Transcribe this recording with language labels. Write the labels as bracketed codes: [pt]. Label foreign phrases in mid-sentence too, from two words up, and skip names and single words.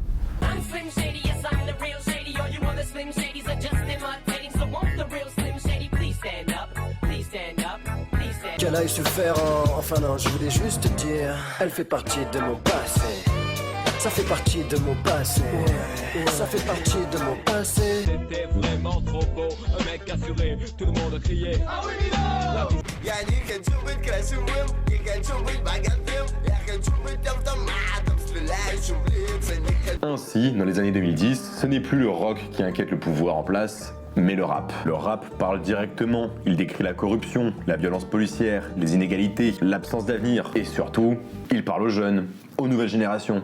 [fr] Qu'elle aille se faire enfin non, je voulais juste te dire, elle fait partie de mon passé. Ça fait partie de mon passé. Ça fait partie de mon passé. C'était vraiment trop beau, un mec assuré, tout le monde criait. Ah oui, Milo! [ru] Я не хочу быть красивым, не хочу быть богатым. Я хочу быть автоматом, стреляющим в лица. Не хочу... [fr] Ainsi, dans les années 2010, ce n'est plus le rock qui inquiète le pouvoir en place, mais le rap. Le rap parle directement, il décrit la corruption, la violence policière, les inégalités, l'absence d'avenir, et surtout, il parle aux jeunes, aux nouvelles générations.